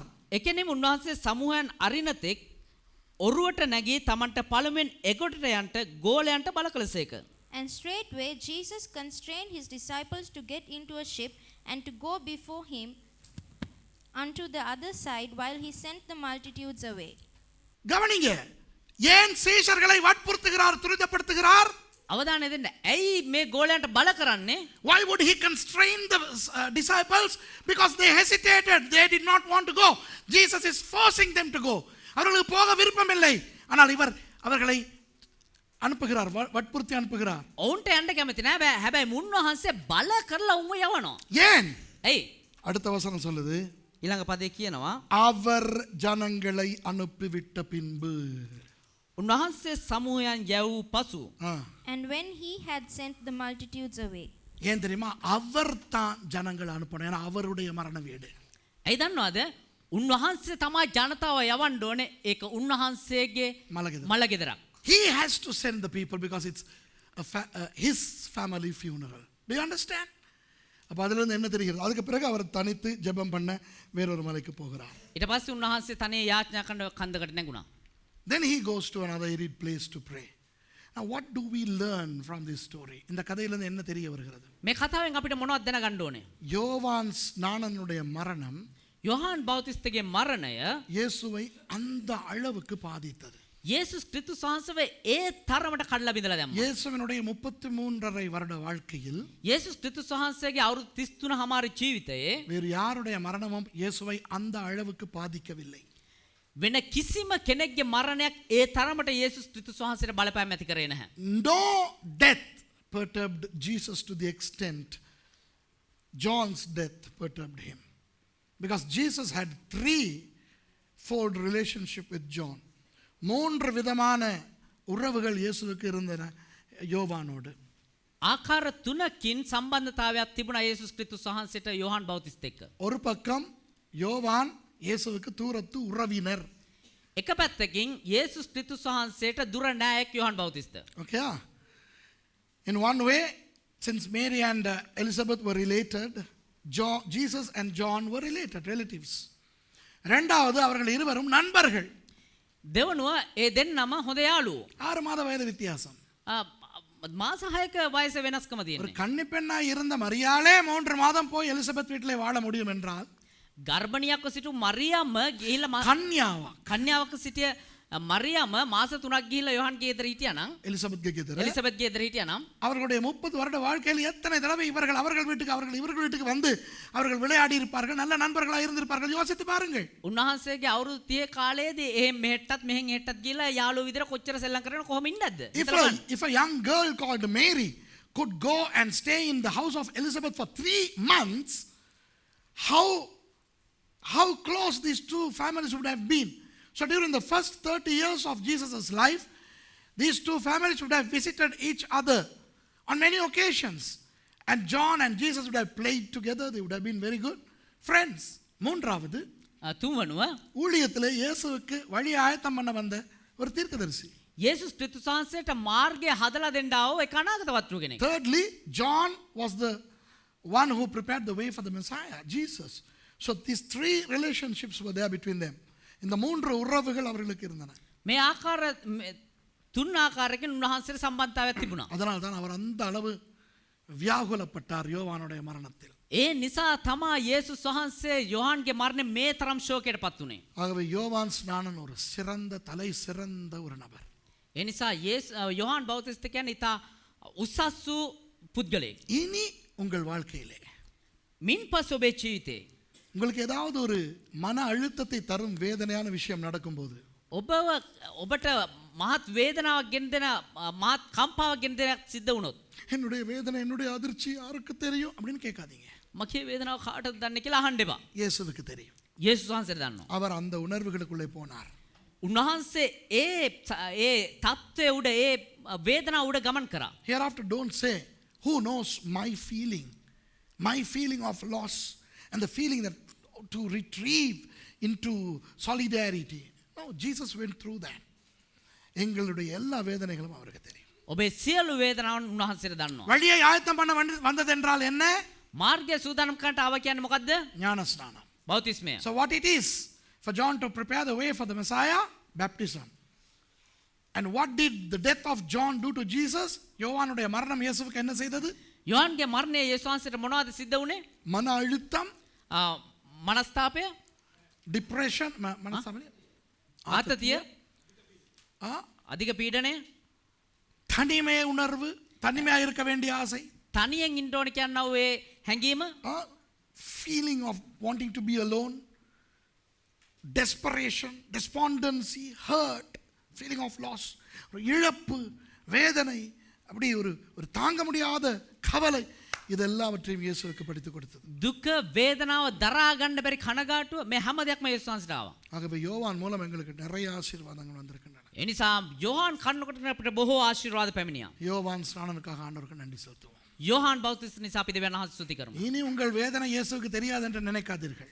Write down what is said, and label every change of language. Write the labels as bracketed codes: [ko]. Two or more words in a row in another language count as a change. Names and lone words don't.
[si] එකෙනෙම උන්වහන්සේ සමූහයන් අරිනතෙක් ඔරුවට නැගී තමන්ට පළමුවෙන් එගොඩට යන්ට ගෝලයන්ට බල කළසේක. [en] And straightway Jesus constrained his disciples to get into a ship and to go before him unto the other side while he sent the multitudes away. [ta] கவனிங்க, ஏன் சீஷர்களை வற்புறுத்துகிறார், துரிதப்படுத்துகிறார்? [si] අවධානය දෙන්න. ඇයි මේ ගෝලයන්ට බල කරන්නේ? [en] Why would he constrain the disciples? Because they hesitated, they did not want to go. Jesus is forcing them to go. [ta] அவர்களுக்கு போக விருப்பமில்லை, ஆனால் இவர் அவர்களை அனுப்புகிறார், வற்புறுத்தி அனுப்புகிறார். [si] ඔවුන්ට යන්න කැමති නෑ. හැබැයි මුන්වහන්සේ බල කරලා උන්ව යවනවා. [ta] ஏன்? [si] ඇයි? [ta] அடுத்த வசனம் சொல்லுது, [si] ඊළඟ පදේ කියනවා [ta] அவர் ஜனங்களை அனுப்பிவிட்ட பின்பு. [si] උන්වහන්සේ සමූහයන් යැවූ පසු [en] And when he had sent the multitudes away. [ta] ஏன் தெரியுமா? அவர் தான் ஜனங்களை அனுப்பணும், ஏன்னா அவருடைய மரண வீடு. [si] ඇයි දන්නවද? උන්වහන්සේ තමයි ජනතාව යවන්න ඕනේ. ඒක උන්වහන්සේගේ මල ගෙදරක්. [en] He has to send the people because it's his family funeral. Do you understand? [ta] அப்ப அதுல இருந்து என்ன தெரிகிறது? அதுக்கு பிறகு அவர் தனித்து ஜெபம் பண்ண வேறொரு மலைக்கு போகிறார். [si] ඊට පස්සේ උන්වහන්සේ තනිය යාඥා කරන කන්දකට නැගුණා. [en] Then he goes to another arid place to pray. Now what do we learn from this story? [ta] இந்த கதையில இருந்து என்ன தெரிய வருகிறது? [si] මේ කතාවෙන් අපිට මොනවද දැනගන්න ඕනේ? [ta] யோவான் ஸ்நானனுடைய மரணம் [si] යොහාන් බෞතිස්තගේ මරණය [ta] இயேசுவை அந்த அளவுக்கு பாதித்தது. [si] යේසුස් ක්‍රිස්තුස් වහන්සේව ඒ තරමට කඩලා බිඳලා දැම්මා. [ta] இயேசுவினுடைய 33.5 வருட வாழ்க்கையில் [si] යේසුස් ක්‍රිස්තුස් වහන්සේගේ අවුරුදු 33 හමාරි ජීවිතයේ [ta] வேறு யாருடைய மரணமும் இயேசுவை அந்த அளவுக்கு பாதிக்கவில்லை. [si] වෙන කිසිම කෙනෙක්ගේ මරණයක් ඒ තරමට යේසුස් ක්‍රිස්තුස් වහන්සේට බලපෑම් ඇති කරේ නැහැ. [en] No death perturbed Jesus to the extent John's death perturbed him. Because Jesus had threefold relationship with John. [ta] 3 விதமான உறவுகள் இயேசுவுக்கு இருந்தன யோவானோடு. [si] ආකාර 3කින් සම්බන්ධතාවයක් තිබුණා යේසුස් ක්‍රිස්තුස් වහන්සේට යොහාන් බෞතිස්ත එක්ක. [ta] ஒரு பக்கம் யோவான் இயேசுவுக்கு தூரத்து உறவினர். [si] එක පැත්තකින් යේසුස් ක්‍රිස්තුස් වහන්සේට දුර නෑයෙක් යොහාන් බෞතිස්ත. [en] Okay? In one way, since Mary and Elizabeth were related, Jesus and John were related, relatives. [ta] ரெண்டாவது அவர்கள் இருவரும் நண்பர்கள். [si] දෙවනුව ඒ දෙන්නම හොඳ යාළුවෝ. [ta] 6 மாத வயது வித்தியாசம். [si] මාස 6ක වයස වෙනස්කම [ta] ஒரு [si] තියෙනවා. [ta] கன்னிப்பெண்ணா இருந்த மரியாளே 3 மாதம் போய் எலிசபெத் வீட்டிலே வாழ முடியும் என்றால் [si] ගර්භණියක්ව සිටු මරියම්ම ගිහිල්ලා [ta] கன்யாவா [si] කන්‍යාවක සිටිය මරියම මාස 3ක් ගිහිල්ලා යොහන්ගේ ගෙදර හිටියා නම් [ta] எலிசபெத் கேக்குறாரு [si] එලිසබෙත්ගේ ගෙදර හිටියා නම් [ta] அவர்களுடைய 30 வருட வாழ்க்கையில் எத்தனை தடவை அவர்கள் இவர்கள் வீட்டுக்கு வந்து அவர்கள் விளையாடி இருப்பார்கள் நல்ல நண்பர்களாக இருந்திருப்பார்கள் யோசித்து பாருங்கள் [si] උන්වහන්සේගේ අවුරුදු 30 කාලයේදී ඒ මෙහෙට්ටත් මෙහෙන් හෙට්ටත් ගිහිල්ලා යාළුවෝ විතර කොච්චර සෙල්ලම් කරන කොහොම ඉන්නද [en] if a young girl called Mary could go and stay in the house of Elizabeth for 3 months, how close these two families would have been. So during the first 30 years of Jesus' life, these two families would have visited each other on many occasions. And John and Jesus would have played together. They would have been very good friends. [ta] மூன்றாவது [si] තුන්වනුව [ta] ஊழியத்திலே இயேசுவுக்கு வழி ஆயத்தம் பண்ண வந்த ஒரு தீர்க்கதரிசி. [si] යේසුස් ක්‍රිස්තුස් වහන්සේට මාර්ගය හදලා දෙන්න ආව ඒ අනාගත වත්රු කෙනෙක්. [en] Thirdly, John was the one who prepared the way for the Messiah, Jesus. So these 3 relationships were there between them. [ta] இந்த 3 உறவுகள் அவர்களுக்கு இருந்தன. [si] මේ ආකාර තුන් ආකාරයකින් උන්වහන්සේට සම්බන්ධතාවයක් තිබුණා. [ta] அதனால் தான் அவர் அந்த அளவு வியாகுலப்பட்டார் யோவானுடைய மரணத்தில். [si] ඒ නිසා තමා යේසුස් වහන්සේ යොහන්ගේ මරණය මේ තරම් ශෝකයටපත් උනේ. [ta] ஆகவே யோவான் ஸ்நானன் ஒரு சிறந்த தலை சிறந்த ஒரு நபர். [si] ඒ නිසා යොහන් බෞතිස්ත කියන්නේ ඉතා උසස් වූ පුද්ගලයෙක්. [ta] இனி உங்கள் வாழ்க்கையிலே [si] මින් පසු ඔබේ ජීවිතේ [ta] உங்களுக்கு ஏதாவது ஒரு மன அழுத்தத்தை தரும் வேதனையான விஷயம் நடக்கும்போது [si] ඔබට මහත් වේදනාවක් ගෙන දෙන මහත් කම්පාවක් ගෙන දෙයක් සිද්ධ වුණොත් [ta] என்னுடைய வேதனை என்னுடைய அதிர்ச்சி யாருக்கு தெரியும் அப்படின்னு கேட்காதீங்க. [si] මගේ වේදනාව කාටද දන්නේ කියලා අහන්න එපා. [ta] இயேசுவுக்கு தெரியும். [si] යේසුස් වහන්සේට දන්නවා. [ta] அவர் அந்த உணர்வுகளுக்குள்ளே போனார். [si] උන්වහන්සේ ඒ තත්ත්වය උඩ ඒ වේදනාව උඩ ගමන් කරා. [en] Hereafter don't say who knows my feeling of loss and the feeling that to retrieve into solidarity. No, Jesus went through that. [ta] எங்களுடைய எல்லா வேதனைகளும் அவருக்கு தெரியும். [si] ඔබේ සියලු වේදනාවන් උන්වහන්සේට දන්නවා. [ta] வழியை ஆயத்தம் பண்ண வந்தது என்றால் என்ன? [si] මාර්ගය සූදානම් කරන්නට ආව කියන්නේ මොකද්ද? [ta] ஞானஸ்நானம். [si] බෞතිස්මය. [en] So what it is for John to prepare the way for the Messiah? Baptism. And what did the death of John do to Jesus? [ta] யோவானுடைய மரணம் இயேசுவுக்கு என்ன செய்தது? [si] යොහන්ගේ මරණය යේසුස් වහන්සේට මොනවද සිද්ධ වුනේ? [ta] மன அழுத்தம், [si] මනස්තාපය, [ta] டிப்ரெஷன், [si] ආතතිය, අධික පීඩනය, [ta] தனிமை உணர்வு, தனிமையாக இருக்க வேண்டிய ஆசை, [si] තනියෙන් ඉන්න ඕන කියනවා ඒ හැඟීම, [en] feeling of wanting to be alone, desperation, despondency, hurt, feeling of loss, [ta] இழப்பு, வேதனை, அப்படி ஒரு தாங்க முடியாத கவலை, இதெல்லாவற்றையும் இயேசுவுக்கு படித்து கொடுத்தது. [si] දුක වේදනාව දරා ගන්න බැරි කනගාටුව මේ හැම දෙයක්ම යේසුස් වහන්සේට ආවා. [ta] ஆகவே யோவான் மூலம் எங்களுக்கு நிறைய ஆசீர்வாதங்கள் வந்திருக்கின்றன. [si] ඒ නිසා යොහන් කන්නකොට අපිට බොහෝ ආශිර්වාද පැමිණියා. [ta] யோவான் ஸ்நானனுக்காக ஆண்டவருக்கு நன்றி செலுத்துவோம். [si] යොහන් බෞතිස්ත නිසා අපි දෙවියන් වහන්සේ ස්තුති කරමු. [ta] இனி உங்கள் வேதனை இயேசுவுக்கு தெரியாது என்று நினைக்காதீர்கள்.